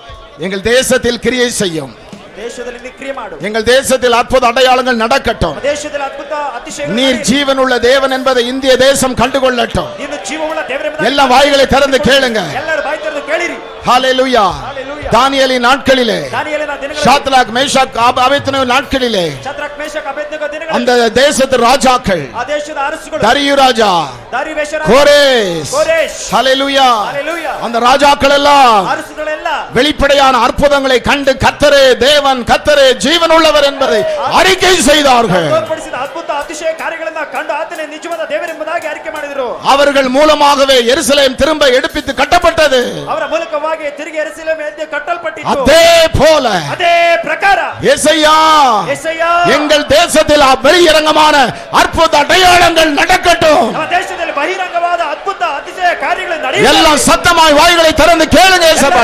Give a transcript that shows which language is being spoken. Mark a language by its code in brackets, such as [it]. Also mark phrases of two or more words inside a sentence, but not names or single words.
[ta] எங்கள் தேசத்தில் கிரியை செய்யும். [kn] ದೇಶದಲ್ಲಿ ನೀ ಕ್ರಿಯೆ ಮಾಡು. [ta] எங்கள் தேசத்தில் அற்புத அடையாளங்கள் நடக்கட்டும். [kn] ದೇಶದಲ್ಲಿ ಅದ್ಭುತ ಅತಿಶಯಗಳು [ta] நீர் ஜீவனுள்ள தேவன் என்பதை இந்திய தேசம் கண்டுகொள்ளட்டும். [kn] ನೀನು ಜೀವವುಳ್ಳ ದೇವರೆಂಬುದಾಗಿ [ta] எல்லா வாய்களை திறந்து கேளுங்க. [kn] ಎಲ್ಲರೂ ಬಾಯಿ ತೆರೆದು ಕೇಳಿರಿ. [ta] ஹalleluya. தானியேலின் நாட்களிலே, [kn] ದಾನಿಯೇಲನ ದಿನಗಳಲ್ಲಿ, [ta] ஷாத்ராக் மேஷாக் ஆபேத்நேகோ நாட்களிலே, [kn] ಶದ್ರಕ್ ಮೇಷಕ್ ಅಬೇದ್ನೆಗೋ ದಿನಗಳಲ್ಲಿ, [ta] அந்த தேசத்து ராஜாக்கள், [kn] ಆ ದೇಶದ ಅರಸುಗಳು, [ta] தரியு ராஜா, [kn] ದಾರಿವೇಶ ರಾಜ, [ta] கோரேஸ், [kn] ಕೋರೇಶ್, [ta] ஹalleluya, ஹalleluya, அந்த ராஜாக்கள் எல்லாம் [kn] ಅರಸುಗಳೆಲ್ಲ [ta] வெளிப்படையான அற்புதங்களை கண்டு கர்த்தரே தேவன், கர்த்தரே ஜீவன் உள்ளவர் என்பதை அறிக்கை செய்தார்கள். [kn] ತೋರ್ಪಡಿಸಿದ ಅದ್ಭುತ ಅತಿಶಯ ಕಾರ್ಯಗಳನ್ನು ಕಂಡು ಆತನೇ ನಿಜವಾದ ದೇವರೆಂಬುದಾಗಿ அறிக்கை ಮಾಡಿದರು. [ta] அவர்கள் மூலமாகவே எருசலேம் திரும்ப எடுப்பித்து கட்டப்பட்டது. [kn] ಅವರ ಮೂಲಕವಾಗಿ ತಿರುಗಿ ಯೆರೂಸಲೇಮ್ ಎದ್ದು ಕಟ್ಟಲ್ಪಟ್ಟಿತು. [ta] அதே போல [kn] ಅದೇ ಪ್ರಕಾರ [ta] ஏசாயா, எங்கள் தேசத்தில் வெளியரங்கமான அற்புத அடையாளங்கள் நடக்கட்டும். [kn] ನಮ್ಮ ದೇಶದಲ್ಲಿ ಬಹಿರಂಗವಾದ ಅದ್ಭುತ ಅತಿಶಯ ಕಾರ್ಯಗಳು ನಡೆಯಲಿ. [ta] எல்லாம் சத்தமாய் வாய்களை திறந்து கேளுங்க ஏசப்பா.